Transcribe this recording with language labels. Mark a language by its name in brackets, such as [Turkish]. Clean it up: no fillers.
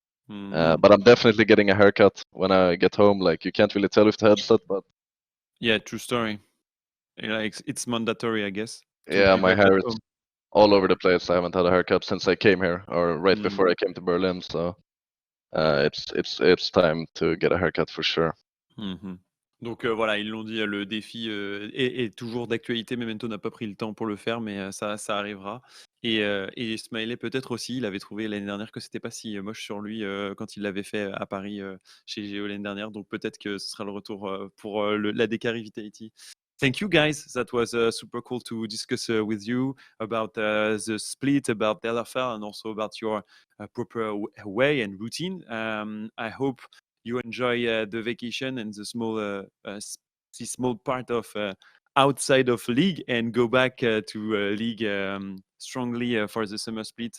[English] But I'm definitely getting a haircut when I get home. Like you can't really tell with the headset, but yeah, true story. Like it's mandatory, I guess. Yeah, my hair is all over the place. I haven't had a haircut since I came here, or right before I came to Berlin. So it's time to get a haircut for sure. [French] Donc voilà, ils l'ont dit, le défi est toujours d'actualité. Memento n'a pas pris le temps pour le faire, mais ça arrivera. Et Smiley peut-être aussi, il avait trouvé l'année dernière que c'était pas si moche sur lui quand il l'avait fait à Paris chez Géo l'année dernière. Donc peut-être que ce sera le retour pour la Dekari Vitality. [English] Thank you guys. That was super cool to discuss with you about the split, about the LFL, and also about your proper way and routine. I hope you enjoy the vacation and the small part of outside of league, and go back to league strongly for the summer split.